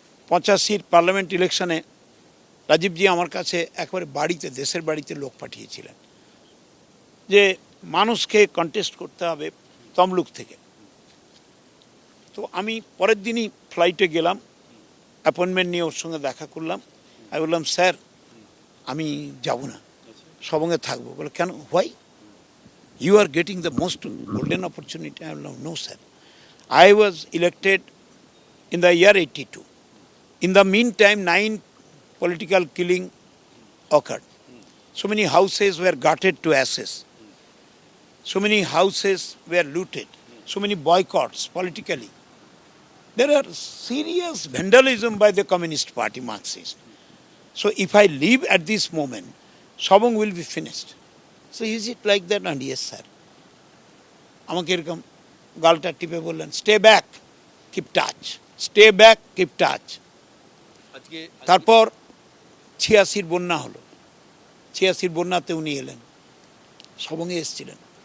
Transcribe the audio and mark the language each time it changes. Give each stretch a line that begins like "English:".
Bangla: 85 parliament ইলেকশনে রাজীবজি আমার কাছে একবারে বাড়িতে, দেশের বাড়িতে লোক পাঠিয়েছিলেন যে মানুষকে কন্টেস্ট করতে হবে তমলুক থেকে। তো আমি পরের দিনই ফ্লাইটে গেলাম, অ্যাপয়েন্টমেন্ট নিয়ে ওর সঙ্গে দেখা করলাম। আমি বললাম, স্যার আমি যাব না, সঙ্গে থাকবো। বলে, কেন? Why?
English: You are getting the most golden opportunity. I
Bangla: বললাম,
English: no sir, I was elected in the year 82. In the meantime, 9 political killing occurred. So many houses were gutted to ashes. So many houses were looted. So many boycotts politically. There are serious vandalism by the Communist Party, Marxist. So if I leave at this moment, Sabang will be finished. So is it like that? And yes, sir.
Bangla: আমাকে এরকম গালটা টিপে বললেন,
English: Stay back, keep touch, stay back, keep touch.
Bangla: তারপর 86 বন্যা হলো। 86 বন্যাতে উনি এলেন, সবঙ্গে এসেছিলেন।